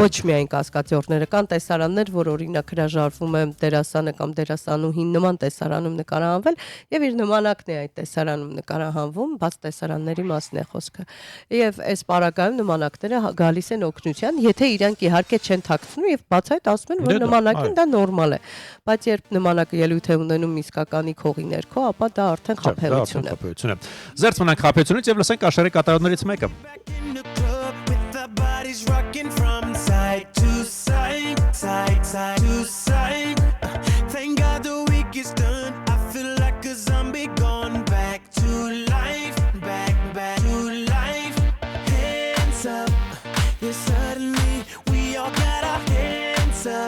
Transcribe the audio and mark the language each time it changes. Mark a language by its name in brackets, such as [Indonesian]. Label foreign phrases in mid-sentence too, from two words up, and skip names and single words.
[Armenian] Ոչ միայն կասկածյորները կան տեսարաններ, որ օրինակ հրաժարվում է դերասանը կամ դերասանուհին նման տեսարանում նկարահանվել եւ իր նմանակն է այդ տեսարանում նկարահանվում, բաց տեսարանների մասն է խոսքը։ Եվ այս պարագայում նմանակները գալիս են օգնության, եթե իրանք իհարկե չեն թաքցնում եւ բաց այդ ասում են, որ նմանակին դա նորմալ է, բայց երբ նմանակը ելույթ է ունենում իսկականի քողի ներքո, ապա դա արդեն խաբեություն է։ Զերծ մնանք խաբեությունից եւ լսենք Աշերի կատարողներից մեկը։ [English] Side to side. Thank God the week is done. I feel like a zombie gone back to life, back to life. Hands up, yeah, suddenly we all got our hands up.